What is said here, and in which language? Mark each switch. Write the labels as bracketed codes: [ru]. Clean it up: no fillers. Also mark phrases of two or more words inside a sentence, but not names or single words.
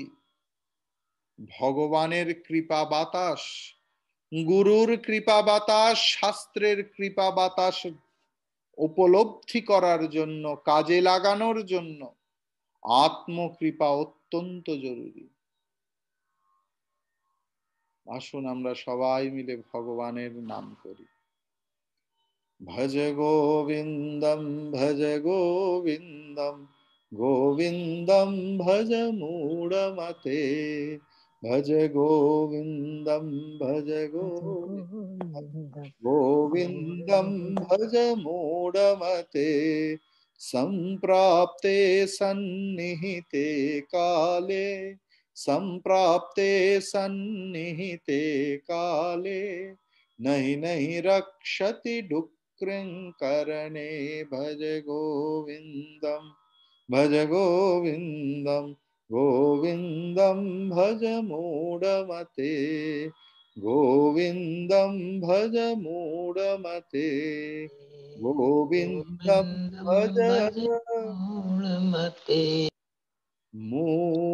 [bn] ভগবানের কৃপা বাতাস, গুরুর কৃপা বাতাস, শাস্ত্রের কৃপা বাতাস উপলব্ধি করার জন্য, কাজে লাগানোর জন্য আত্মকৃপা অত্যন্ত জরুরি। আসুন আমরা সবাই মিলে ভগবানের নাম করি। [sa] ভজ গোবিন্দম, ভজ গোবিন্দম, গোবিন্দম ভজ মূঢ়মতে। ভজ গোবিন্দম, ভজ গোবিন্দম ভজ মূঢ়মতে। সম্প্রাপ্তে সন্নিহিতে কালে, সম্প্রাপ্তে সন্নিহিতে কালে, नहि नहि रक्षति डुक्कृङ्करणे। भज गोविन्दं, भज गोविन्दं, गोविन्दं भज मूढमते। गोविन्दं भज मूढमते, गोविन्दं भज मूढमते।